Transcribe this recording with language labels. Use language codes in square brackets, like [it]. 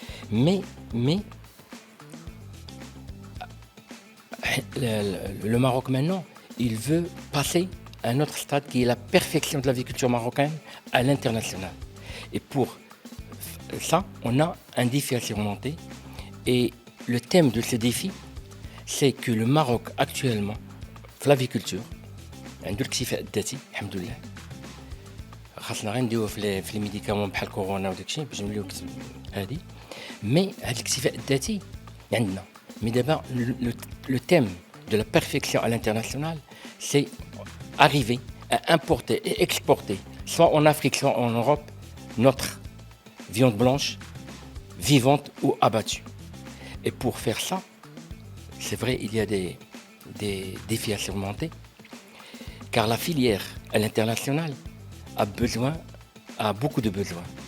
[fr] Mais le Maroc maintenant, il veut passer à un autre stade qui est la perfection de l'aviculture marocaine à l'international. Et pour ça, on a un défi à surmonter. Et le thème de ce défi, c'est que le Maroc actuellement, l'aviculture, [ar] عنده الاكتفاء الذاتي الحمد لله. خاصنا غير نديوه في [fr] لي ميديكامون [ar] بحال كورونا وداك الشيء باش نوليو هادي. مي هذا الاكتفاء الذاتي عندنا. مي دابا [fr] le thème de la perfection à l'international, c'est arriver à importer et exporter, soit en Afrique, soit en Europe, notre viande blanche, vivante ou abattue. Et pour faire ça, c'est vrai, il y a des défis à surmonter, car la filière à l'international a besoin a beaucoup de besoins.